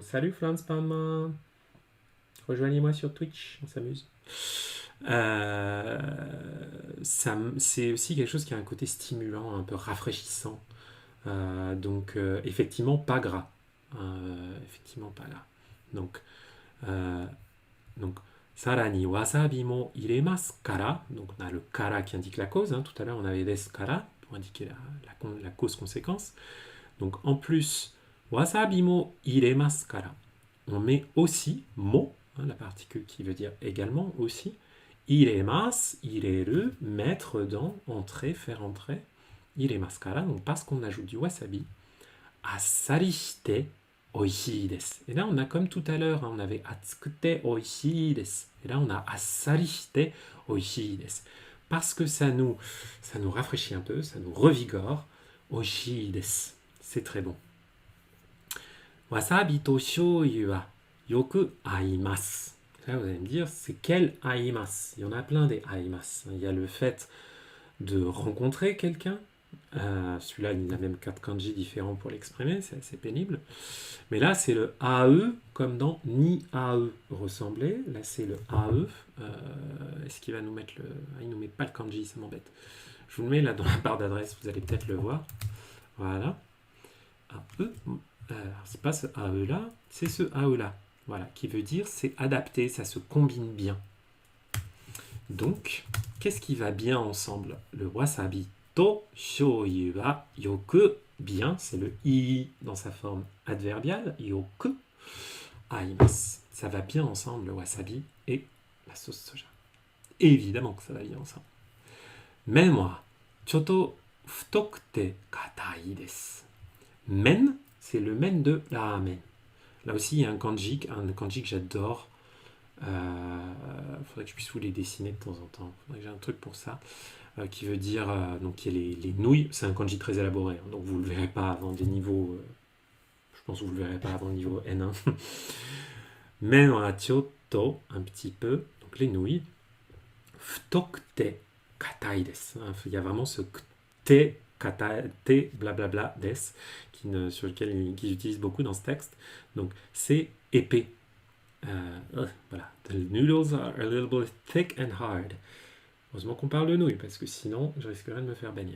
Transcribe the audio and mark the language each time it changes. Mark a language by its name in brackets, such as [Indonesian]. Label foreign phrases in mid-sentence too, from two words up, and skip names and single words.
[French] Salut Flans Palma, rejoignez-moi sur Twitch, on s'amuse. C'est aussi quelque chose qui a un côté stimulant, un peu rafraîchissant. Donc, effectivement, pas gras. Effectivement pas là. Donc, [Japanese] さらにわさびも入れますから. [French] Donc, on a le kara qui indique la cause. Hein. Tout à l'heure, on avait des kara pour indiquer la cause-conséquence. Donc, en plus, [Japanese] わさびも入れますから. [French] On met aussi mo, hein, la particule qui veut dire également aussi. [Japanese] 入れます、入れる, [French] mettre dans, entrer, faire entrer. [Japanese] 入れますから, [French] donc parce qu'on ajoute du wasabi. [Japanese] あっさりしておいしいです. [French] Et là, on a comme tout à l'heure, hein, on avait [Japanese] 熱くておいしいです. [French] Et là, on a [Japanese] あっさりしておいしいです. [French] Parce que ça nous rafraîchit un peu, ça nous revigore. [Japanese] おいしいです. [French] C'est très bon. [Japanese] わさびと醤油はよく合います. [French] Là, vous allez me dire, c'est quel aimasu? Il y en a plein des aimasu. Il y a le fait de rencontrer quelqu'un. Celui-là, il a même 4 kanji différents pour l'exprimer, c'est assez pénible. Mais là, c'est le AE, comme dans ni AE ressembler. Là, c'est le AE. Est-ce qu'il va nous mettre le. Ah, il nous met pas le kanji, ça m'embête. Je vous le mets là dans la barre d'adresse, vous allez peut-être le voir. Voilà. AE. C'est pas ce AE là, c'est ce AE là. Voilà, qui veut dire c'est adapté, ça se combine bien. Donc, qu'est-ce qui va bien ensemble? Le [Japanese] わさびと醤油はよく [French] bien, c'est le i dans sa forme adverbiale, [Japanese] よく合います. [French] Ça va bien ensemble le wasabi et la sauce soja. Évidemment que ça va bien ensemble. [Japanese] 麺はちょっと太くて硬いです. [French] Men, c'est le men de la ramen. Là aussi, il y a un kanji que j'adore. Faudrait que je puisse vous les dessiner de temps en temps. Faudrait que j'ai un truc pour ça. Qui veut dire, donc il y a les nouilles. C'est un kanji très élaboré. Hein, donc vous ne le verrez pas avant des niveaux. Je pense que vous ne le verrez pas avant le niveau N1. [Japanese] 麺はちょっと, [French] un petit peu. Donc les nouilles. [Japanese] 太くて硬いです. [French] Il y a vraiment ce te, kata, te, blablabla, des, sur lequel qu'ils utilisent beaucoup dans ce texte. Donc c'est épais. Voilà. [English] The noodles are a little bit thick and hard. [French] Heureusement qu'on parle de nouilles, parce que sinon, je risquerais de me faire bannir.